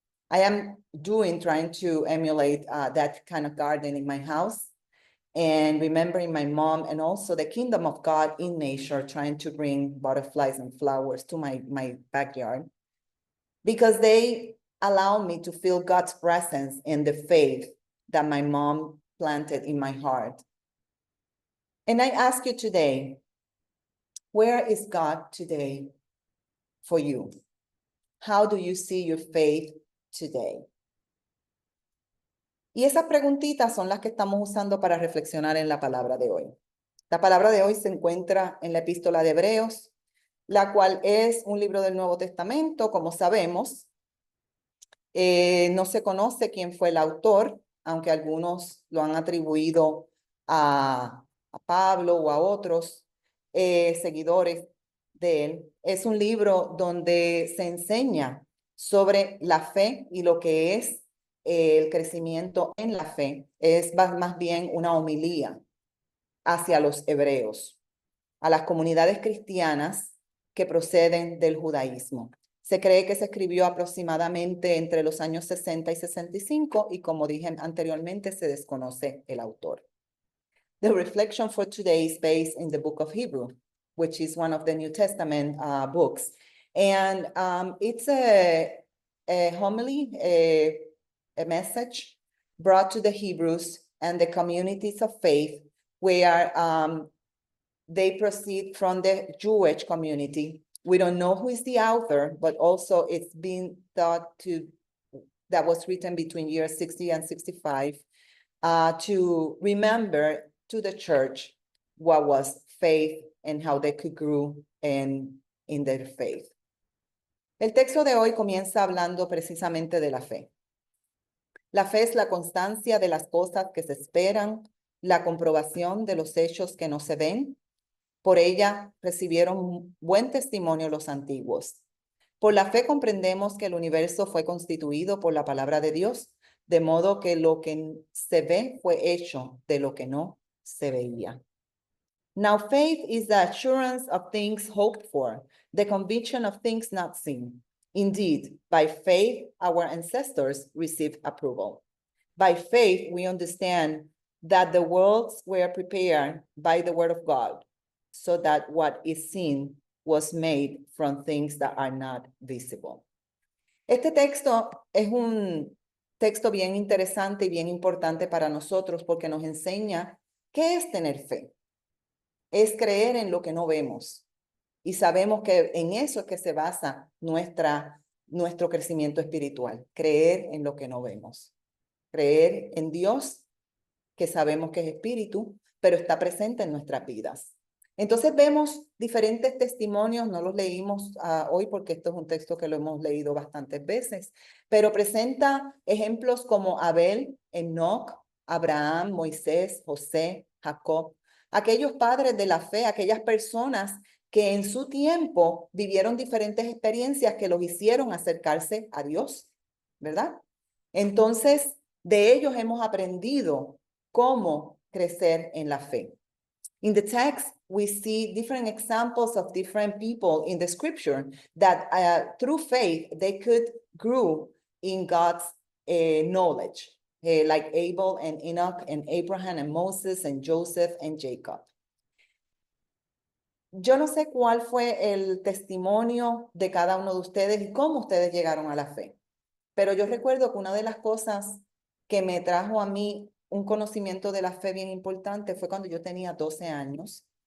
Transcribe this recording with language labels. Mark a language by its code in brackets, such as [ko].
[en] I am trying to emulate that kind of garden in my house and remembering my mom and also the kingdom of God in nature, trying to bring butterflies and flowers to my backyard because they allow me to feel God's presence and the faith that my mom planted in my heart. And I ask you today, where is God today for you? How do you see your faith today? [es] Y esas preguntitas son las que estamos usando para reflexionar en la palabra de hoy. La palabra de hoy se encuentra en la Epístola de Hebreos, la cual es un libro del Nuevo Testamento, como sabemos. No se conoce quién fue el autor, aunque algunos lo han atribuido a Pablo o a otros seguidores de él. Es un libro donde se enseña sobre la fe y lo que es el crecimiento en la fe. Es más bien una homilía hacia los hebreos, a las comunidades cristianas que proceden del judaísmo. Se cree que se escribió aproximadamente entre los años 60 y 65 y como dije anteriormente, se desconoce el autor. [en] The reflection for today is based in the book of Hebrew, which is one of the New Testament books. And it's a homily, a message brought to the Hebrews and the communities of faith where they proceed from the Jewish community. We don't know who is the author, but also it's been thought that was written between years 60 and 65 to remember to the church what was faith and how they could grow in their faith. [es] El texto de hoy comienza hablando precisamente de la fe. La fe es la constancia de las cosas que se esperan, la comprobación de los hechos que no se ven. Por ella recibieron buen testimonio los antiguos. Por la fe comprendemos que el universo fue constituido por la palabra de Dios, de modo que lo que se ve fue hecho de lo que no se veía. [en] Now faith is the assurance of things hoped for, the conviction of things not seen. Indeed, by faith our ancestors received approval. By faith we understand that the worlds were prepared by the word of God, so that what is seen was made from things that are not visible. [es] Este texto es un texto bien interesante y bien importante para nosotros porque nos enseña qué es tener fe. Es creer en lo que no vemos. Y sabemos que en eso es que se basa nuestro crecimiento espiritual. Creer en lo que no vemos. Creer en Dios, que sabemos que es espíritu, pero está presente en nuestras vidas. Entonces vemos diferentes testimonios, no los leímos hoy porque esto es un texto que lo hemos leído bastantes veces, pero presenta ejemplos como Abel, Enoc, Abraham, Moisés, José, Jacob, aquellos padres de la fe, aquellas personas que en su tiempo vivieron diferentes experiencias que los hicieron acercarse a Dios, ¿verdad? Entonces, de ellos hemos aprendido cómo crecer en la fe. [en] In the text, we see different examples of different people in the scripture that through faith, they could grow in God's knowledge, like Abel and Enoch and Abraham and Moses and Joseph and Jacob. [es] Yo no sé cuál fue el testimonio de cada uno de ustedes y cómo ustedes llegaron a la fe, pero yo recuerdo que una de las cosas que me trajo a mí un conocimiento de la fe bien importante fue cuando yo tenía 12 años.